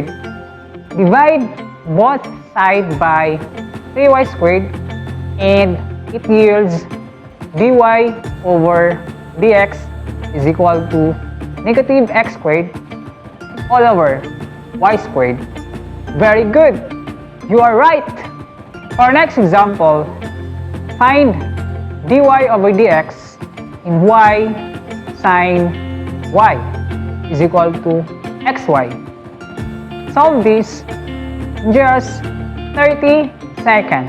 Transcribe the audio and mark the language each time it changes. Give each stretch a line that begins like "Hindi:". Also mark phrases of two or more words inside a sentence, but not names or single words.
English: Divide both sides by 3y squared and it yields dy over dx is equal to negative x squared all over y squared. Very good. You are right. For our next example, find dy over dx in y sine y is equal to xy. Solve this in just 30 seconds.